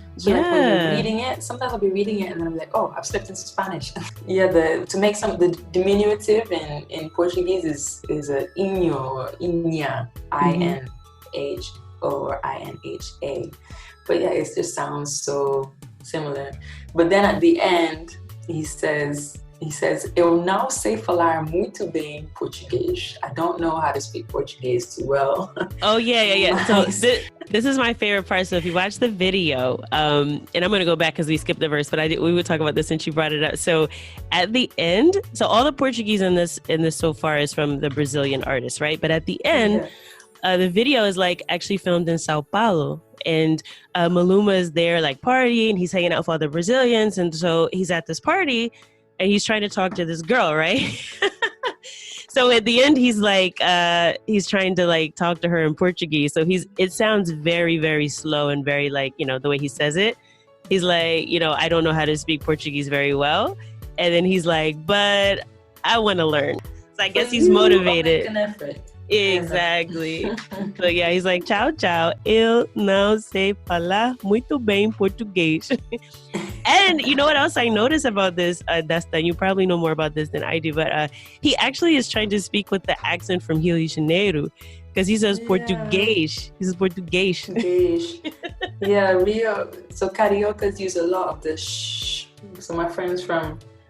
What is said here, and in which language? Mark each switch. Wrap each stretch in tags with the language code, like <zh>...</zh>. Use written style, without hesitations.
<en>So like when you're reading it, sometimes I'll be reading it and then I'm like, oh, I've slipped into Spanish. Yeah, to make the diminutive in Portuguese is a inho or inha, I-N-H-O or I-N-H-A. But yeah, it just sounds so similar. But then at the end, he says,</en> <pt>eu não sei falar muito bem português.</pt> <en>I don't know how to speak Portuguese too well. Oh, yeah. So this is my favorite part. So if you watch the video, and I'm going to go back because we skipped the verse, but we would talk about this since you brought it up. So at the end, so all the Portuguese in this so far is from the Brazilian artist, right? But at the end, the video is like actually filmed in Sao Paulo. And Maluma is there like partying. He's hanging out with all the Brazilians. And so he's at this party and he's trying to talk to this girl, right? So at the end, he's like, he's trying to like talk to her in Portuguese. So it sounds very, very slow and very like, the way he says it. He's like, I don't know how to speak Portuguese very well. And then he's like, but I want to learn. So I guess he's motivated. Make an effort. Exactly. So yeah, he's like,</en> <pt>tchau, eu não sei falar muito bem português.</pt> <en>And you know what else I noticed about this, Desta, you probably know more about this than I do, but he actually is trying to speak with the accent from Rio de Janeiro, because he says Portuguese. He says Portuguese. Yeah, Rio. So cariocas use a lot of the shh. So my friends from</en>